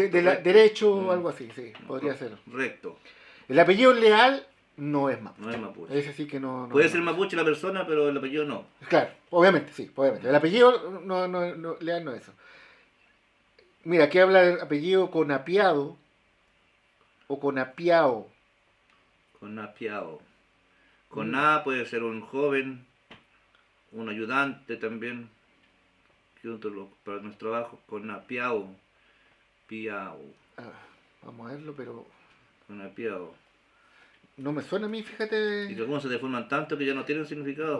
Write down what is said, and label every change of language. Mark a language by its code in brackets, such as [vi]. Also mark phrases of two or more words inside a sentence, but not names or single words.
[es] de derecho o algo así, sí, podría ser. Recto. El apellido Leal no es mapuche. No es mapuche. Ese sí que no Puede es ser mapuche la persona, pero el apellido no. Claro, obviamente, sí, obviamente. El apellido Leal no es eso. Mira, aquí habla del apellido Conapiado o Conapiao. Conapiao. Coná puede ser un joven, un ayudante también. Para nuestro trabajo. Conapiao. Piao. Ah, vamos a verlo, pero Conapiao. no me suena a mí, Y fíjate. que algunos se deforman tanto que ya no tienen significado.